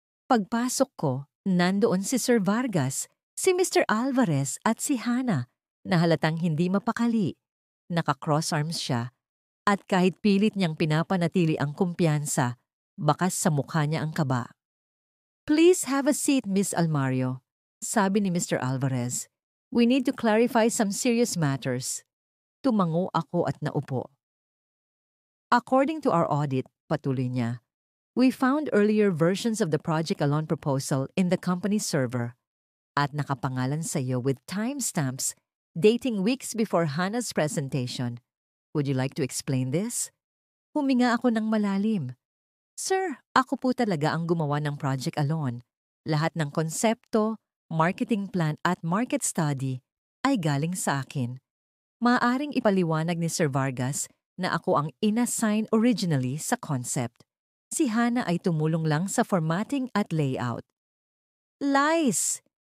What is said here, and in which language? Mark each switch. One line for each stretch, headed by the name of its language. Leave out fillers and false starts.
Filipino: Pagpasok ko, nandoon si Sir Vargas, si Mr. Alvarez at si Hana, na halatang hindi mapakali. Naka-cross arms siya, at kahit pilit niyang pinapanatili ang kumpiyansa, bakas sa mukha niya ang kaba.
English: Please have a seat, Miss Almario,
Filipino: sabi ni
English: Mr. Alvarez. We need to clarify some serious matters.
Filipino: Tumango ako at naupo.
English: According to our audit,
Filipino: patuloy niya,
English: we found earlier versions of the Project Alon proposal in the company's server
Filipino: at nakapangalan sa iyo
English: with timestamps dating weeks before Hana's presentation. Would you like to explain this?
Filipino: Huminga ako ng malalim. Sir, ako po talaga ang gumawa ng project alone. Lahat ng konsepto, marketing plan at market study ay galing sa akin. Maaaring ipaliwanag ni Sir Vargas na ako ang inassign originally sa concept. Si Hana ay tumulong lang sa formatting at layout.
English: Lies!